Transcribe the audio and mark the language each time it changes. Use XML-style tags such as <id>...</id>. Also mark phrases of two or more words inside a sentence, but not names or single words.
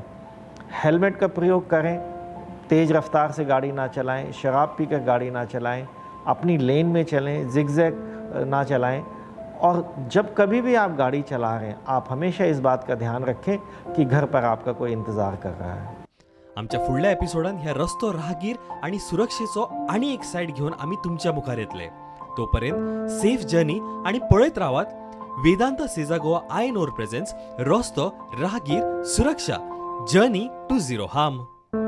<hi>हेलमेट का प्रयोग करें, तेज़ रफ्तार से गाड़ी ना चलाएं, शराब पीकर गाड़ी ना चलाएं, अपनी लेन में चलें, जिगजैग ना चलाएं। और जब कभी भी आप गाड़ी चला रहे हैं, आप हमेशा इस बात का ध्यान रखें कि घर पर आपका कोई इंतज़ार कर रहा है।</hi> <kok>आमच्या फुडल्या एपिसोडान ह्या रस्तो राहगीर आणि सुरक्षेचो आणि एक साइड घेऊन आम्ही तुमच्या मुखार येतले. तोपर्यंत</kok> <en>safe journey</en> <kok>आणि पळयत रावात वेदांत सेजा गोवा आय नोर प्रेझेंट्स रस्तो राहगीर सुरक्षा</kok> <en>journey to zero harm.</en>